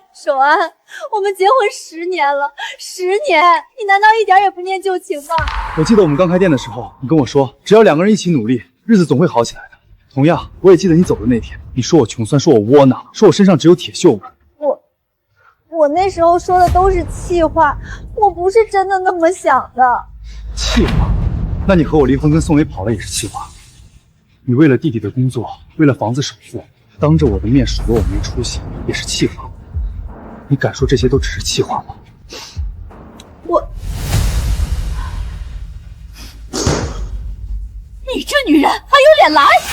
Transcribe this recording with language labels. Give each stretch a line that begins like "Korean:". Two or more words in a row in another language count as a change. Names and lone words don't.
Chinese: 守安，我們結婚10年了，10年，你難道一點也不念舊情嗎？我記得我們剛開店的時候，你跟我說，只要2個人一起努力，日子總會好起來的。同樣，我也記得你走的那天，你說我窮酸，說我窩囊，說我身上只有鐵鏽味。我那時候說的都是氣話，我不是真的那麼想的。氣話？那你和我離婚跟宋磊跑了也是氣話。你為了弟弟的工作，為了房子首付，當着我的面數落我沒出息，也是氣話。你敢說這些都只是氣話嗎？你這女人還有臉來？